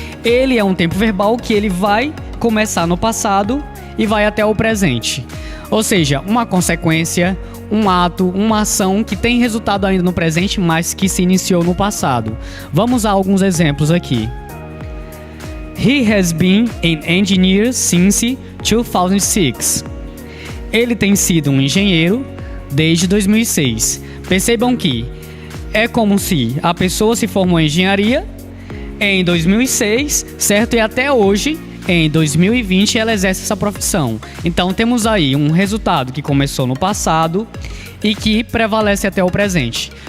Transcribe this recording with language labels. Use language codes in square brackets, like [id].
[pt] Ele é um tempo verbal que ele vai começar no passado e vai até o presente. Ou seja, uma consequência, um ato, uma ação que tem resultado ainda no presente, mas que se iniciou no passado. Vamos a alguns exemplos aqui. [en] He has been an engineer since 2006. [pt] Ele tem sido um engenheiro desde 2006. Percebam que é como se a pessoa se formou em engenharia em 2006, certo? E até hoje, em 2020, ela exerce essa profissão. Então temos aí um resultado que começou no passado e que prevalece até o presente.